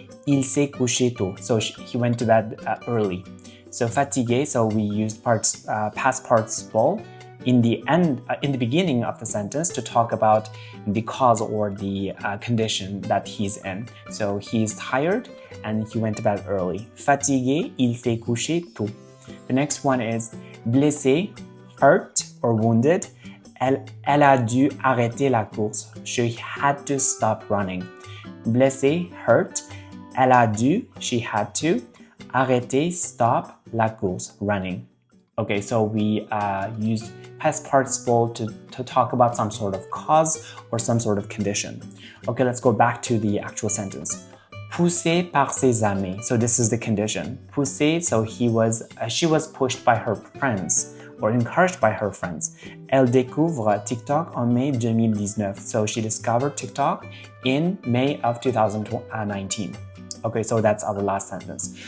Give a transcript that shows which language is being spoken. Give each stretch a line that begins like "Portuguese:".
French: Il s'est couché tôt,
English: so he went to bed early. So fatigué, so we used past participle in the beginning of the sentence to talk about the cause or the condition that he's in. So he's tired and he went to bed early.
French: Fatigué, il s'est couché tôt.
English: The next one is blessé, hurt or wounded.
French: Elle a dû arrêter la course.
English: She had to stop running. Blessé, hurt.
French: Elle a dû,
English: she had to. Arrêter, stop,
French: la course,
English: running. Okay, so we use past participle to talk about some sort of cause or some sort of condition. Okay, let's go back to the actual sentence.
French: Poussé par ses amis.
English: So this is the condition. Poussé, so she was pushed by her friends or encouraged by her friends.
French: Elle découvre TikTok en mai 2019.
English: So she discovered TikTok in May of 2019. Okay, so that's our last sentence.